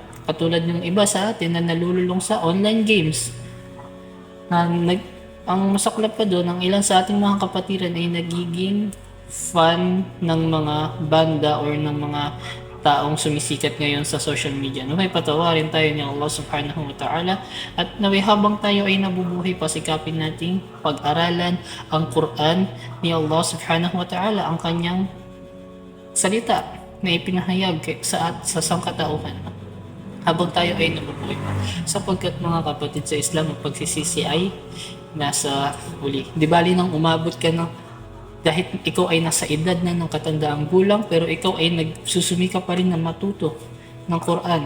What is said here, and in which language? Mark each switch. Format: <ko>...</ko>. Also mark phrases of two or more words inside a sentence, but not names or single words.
<tl>Katulad ng iba sa atin na nalululong sa</tl> <en>online games.</en> <tl>Ang masaklap pa doon, ang ilan sa ating mga kapatiran ay nagiging fan ng mga banda or ng mga taong sumisikat ngayon sa</tl> <en>social media.</en> <tl>Naway patawarin tayo ni Allah</tl> <ar>سبحانه وتعالى</ar> <tl>at naway habang tayo ay nabubuhay, pasikapin nating pag-aralan ang Quran ni Allah</tl> <ar>سبحانه وتعالى,</ar> <tl>ang kanyang salita na ipinahayag sa sangkatauhan habang tayo ay nabubuhay pa. Sapagkat mga kapatid sa Islam, ang pagsisisi ay nasa huli. Di bali nang umabot ka ng dahil ikaw ay nasa edad na ng katandaang gulang, pero ikaw ay nagsusumika pa rin na matuto ng Quran.</tl>